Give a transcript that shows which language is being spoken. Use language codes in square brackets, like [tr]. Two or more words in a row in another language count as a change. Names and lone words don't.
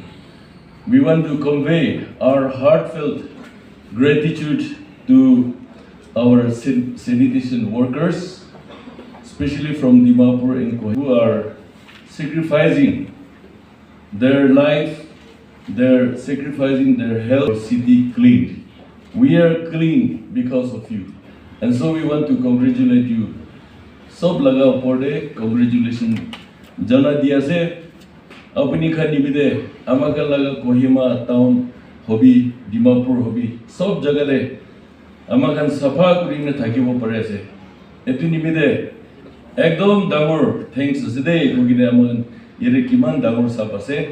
[en] We want to convey our heartfelt gratitude to our sanitation workers, especially from Dimapur and Kohima, who are sacrificing their life, sacrificing their health, city clean. We are clean because of you. And so we want to congratulate you. [nag] Sob laga porde congratulations. Jana diya se apni khani bide amaka laga Kohima town hobi, Dimapur hobi, sob jaga de amakan safa kurina thakibo pare ase. Etu nimide ekdom dangor thanks ase de kogine amakan yere kiman dangor sap ase.